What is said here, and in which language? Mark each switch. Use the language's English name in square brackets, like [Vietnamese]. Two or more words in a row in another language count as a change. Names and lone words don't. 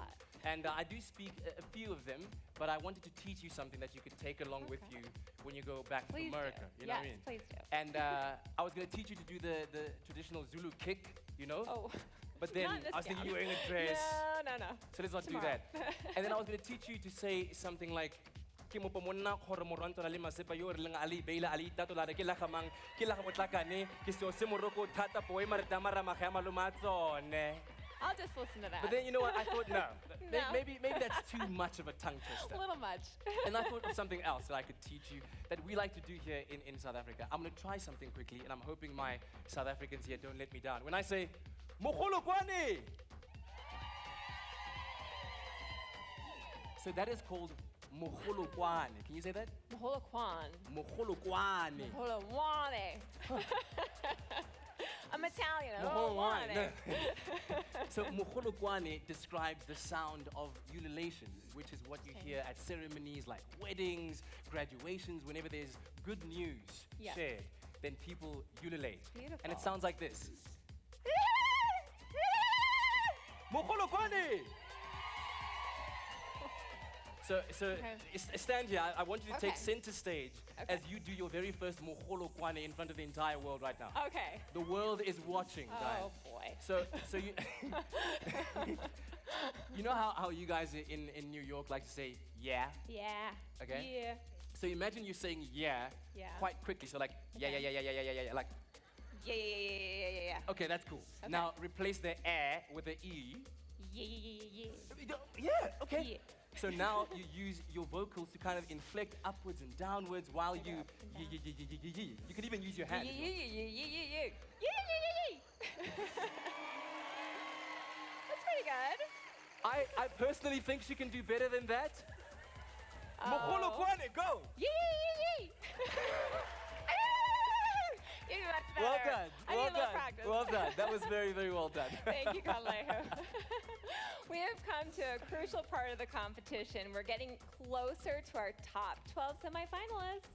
[English] And I do speak a few of them, but I wanted to teach you something that you could take along with you when you go back Please to America. do. You know Yes, what I mean? please do. And I was going to teach you to do the traditional Zulu kick, you know? Oh. But then Not in this I was thinking gown. you were in a dress. No, no. So let's not Tomorrow. do that. And then I was going to teach you to say something like, [Tswana] ke mo pomonna gore moranto na le masepa yo re leng ali beila ali tatola ke la gamang ke la go tlakane ke seo se moroko thata po e mare tamara magema lo matsone. [English] I'll just listen to that. But then you know what? I thought no. No. Maybe that's too much of a tongue twister. A little much. And I thought of something else that I could teach you that we like to do here in South Africa. I'm going to try something quickly, and I'm hoping my South Africans here don't let me down. When I say [Tswana] mogolo kwane, [English] so that is called [Tswana] mogolo kwane. [English] Can you say that? [Tswana] Maholo Kwan. Mogolo kwane. Maholo Wane. [English] I'm Italian. I [Tswana] Mogolo [English] don't want [Tswana] kwane. [English] it. So [Tswana] mogolo kwane [English] describes the sound of ululation, which is what you hear at ceremonies like weddings, graduations, whenever there's good news Yes. shared, then people ululate. Beautiful. And it sounds like this. [Tswana] Mogolo kwane. [English] So stand here. I want you to take Okay. center stage as you do your very first [Tswana] mogolo kwane [English] in front of the entire world right now. Okay. The world is watching, Diane. Oh, boy. So you, you know how you guys in New York like to say yeah? Yeah. Okay. Yeah. So imagine you saying yeah, Yeah. quite quickly. So like yeah, yeah, yeah, yeah, yeah, yeah, yeah, yeah. Like Yeah, yeah, yeah, yeah, yeah, yeah. okay, that's cool. Okay. Now replace the air with the e. Yeah, yeah, yeah, yeah. Yeah. Okay. Yeah. So now you use your vocals to kind of inflect upwards and downwards while you You can even use your Yeah, hands. yeah, yeah, yeah, yeah, yeah, yeah. Yeah, yeah, yeah, yeah. That's pretty good. I personally think she can do better than that. [Tswana] Mogolo [English] Oh. [Tswana] kwane, go! [English] Yeah, yeah, yeah, yeah. You do much better. Well done. I need Well a little done. practice. Well done. That was very, very well done. Thank you, Kaleho. We have come to a crucial part of the competition. We're getting closer to our top 12 semifinalists.